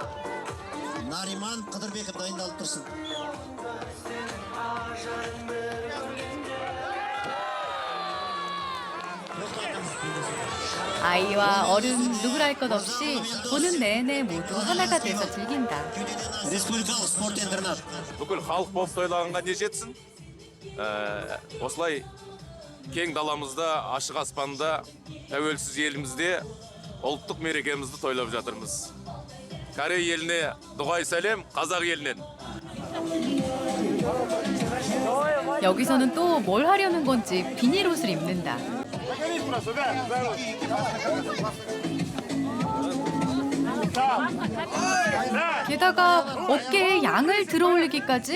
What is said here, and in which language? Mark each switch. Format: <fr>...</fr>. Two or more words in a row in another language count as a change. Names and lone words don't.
<kk>Nariman Qıdırbekov dayındalып tursun.</kk> <ko>아이와 어른 누구라 할 것 없이 보는 내내 모두 하나가 돼서 즐긴다.</ko> <kk>Республикалық спорт интернат. бүкіл халық болып тойлағанға не жетсін? Осылай кең даламызда, ашық аспанда, тәуелсіз елімізде ұлттық мерекемізді тойлап жатырмыз. Корей еліне дұғай сәлем, қазақ елінен.</kk> <ko>여기서는 또 뭘 하려는 건지 비닐옷을 입는다. 게다가 어깨에 양을 들어올리기까지?</ko>